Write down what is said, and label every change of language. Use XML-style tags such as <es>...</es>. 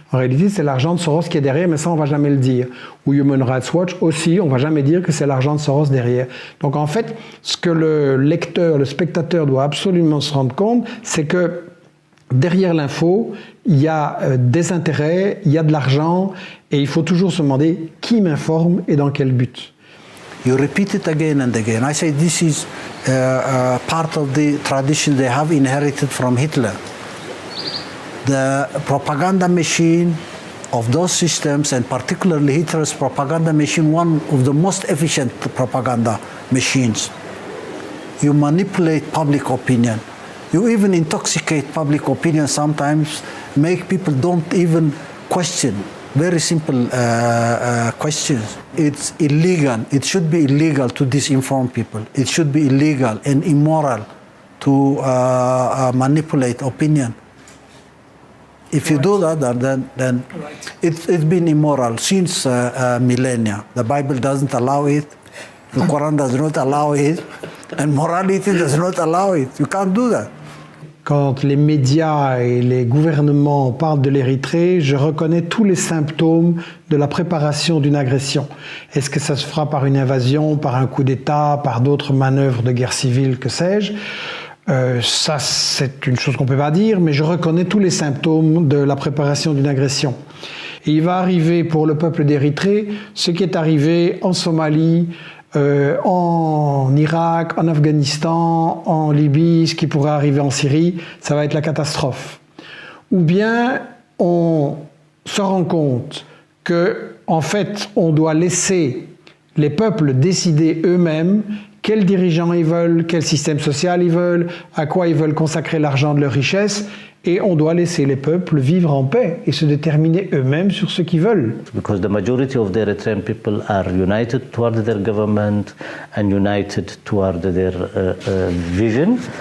<fr>En réalité, c'est l'argent de Soros qui est derrière, mais ça, on ne va jamais le dire. Ou Human Rights Watch aussi, on ne va jamais dire que c'est l'argent de Soros derrière. Donc en fait, ce que le lecteur, le spectateur doit absolument se rendre compte, c'est que derrière l'info, il y a des intérêts, il y a de l'argent, et il faut toujours se demander qui m'informe et dans quel but.</fr> <en>You repeat it again and again. I say this is part of the tradition they have inherited from Hitler. The propaganda machine of those systems, and particularly Hitler's propaganda machine, one of the most efficient propaganda machines. You manipulate public opinion. You even intoxicate public opinion sometimes, make people don't even question very simple questions. It's illegal. It should be illegal to disinform people. It should be illegal and immoral to manipulate opinion. If you do that, then it's been immoral since millennia. The Bible doesn't allow it. The Quran does not allow it. And morality does not allow it. You can't do that.</en> <fr>Quand les médias et les gouvernements parlent de l'Érythrée, je reconnais tous les symptômes de la préparation d'une agression. Est-ce que ça se fera par une invasion, par un coup d'État, par d'autres manœuvres de guerre civile, que sais-je ? Ça, c'est une chose qu'on ne peut pas dire, mais je reconnais tous les symptômes de la préparation d'une agression. Et il va arriver pour le peuple d'Érythrée ce qui est arrivé en Somalie, en Irak, en Afghanistan, en Libye, ce qui pourrait arriver en Syrie, ça va être la catastrophe. Ou bien on se rend compte que, en fait, on doit laisser les peuples décider eux-mêmes quels dirigeants ils veulent, quel système social ils veulent, à quoi ils veulent consacrer l'argent de leur richesse, et on doit laisser les peuples vivre en paix et se déterminer eux-mêmes sur ce qu'ils veulent.</fr> <en>Because the majority of the Eritrean people are united toward their government and united toward their vision.</en>